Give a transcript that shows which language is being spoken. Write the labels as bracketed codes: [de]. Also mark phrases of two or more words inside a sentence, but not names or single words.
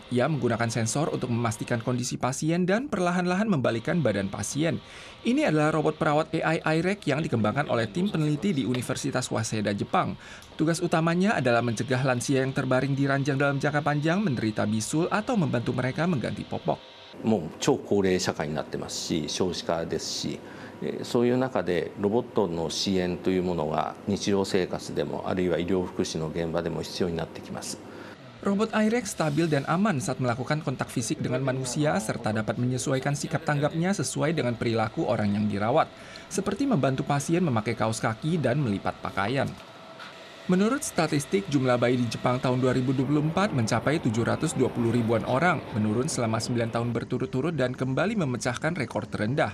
[id] Ia menggunakan sensor untuk memastikan kondisi pasien dan perlahan-lahan membalikkan badan pasien. Ini adalah robot perawat AI IREC yang dikembangkan oleh tim peneliti di Universitas Waseda, Jepang. Tugas utamanya adalah mencegah lansia yang terbaring di ranjang dalam jangka panjang menderita bisul atau membantu mereka mengganti popok. [ja] もう超高齢社会になってますし、少子化ですし、そういう中でロボットの支援というものが日常生活でもあるいは医療福祉の現場でも必要になってきます。 [id] Robot IREC stabil dan aman saat melakukan kontak fisik dengan manusia serta dapat menyesuaikan sikap tanggapnya sesuai dengan perilaku orang yang dirawat, seperti membantu pasien memakai kaos kaki dan melipat pakaian. Menurut statistik, jumlah bayi di Jepang tahun 2024 mencapai 720 ribuan orang, menurun selama 9 tahun berturut-turut dan kembali memecahkan rekor terendah.